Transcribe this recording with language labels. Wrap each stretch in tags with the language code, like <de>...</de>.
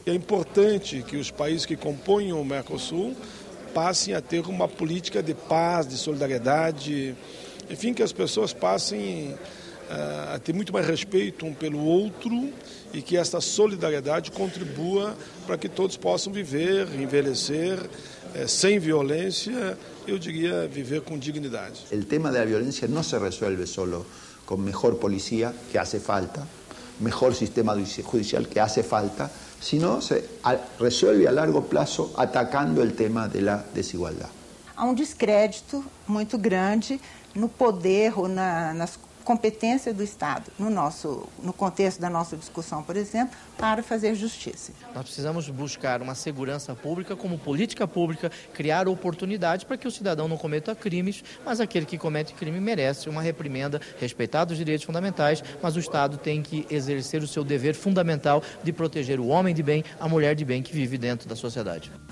<pt>É importante que os países que compõem o Mercosul passem a ter uma política de paz, de solidariedade, enfim, que as pessoas passem a ter muito mais respeito um pelo outro e que esta solidariedade contribua para que todos possam viver, envelhecer sem violência, eu diria viver com dignidade.</pt> <es>El tema de la violencia no se resuelve solo con mejor policía, que hace falta, mejor sistema judicial, que hace falta, sino se resuelve a largo plazo atacando el tema de la desigualdad.</es> <pt>Há descrédito muito grande no poder ou nas competência do Estado, no contexto da nossa discussão, por exemplo, para fazer justiça. Nós precisamos buscar uma segurança pública como política pública, criar oportunidades para que o cidadão não cometa crimes, mas aquele que comete crime merece uma reprimenda, respeitar os direitos fundamentais, mas o Estado tem que exercer o seu dever fundamental de proteger o homem de bem, a mulher de bem que vive dentro da sociedade.</pt>